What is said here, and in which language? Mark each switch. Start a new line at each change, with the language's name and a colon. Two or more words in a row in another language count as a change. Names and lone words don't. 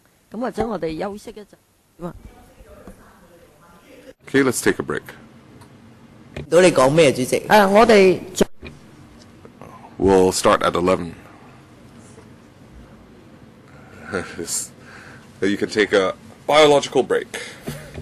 Cantonese: 咁或者我哋休息一陣。
English: Okay, let's take a break.
Cantonese: 到你講咩，主席？我哋
English: We'll start at 11. You can take a biological break.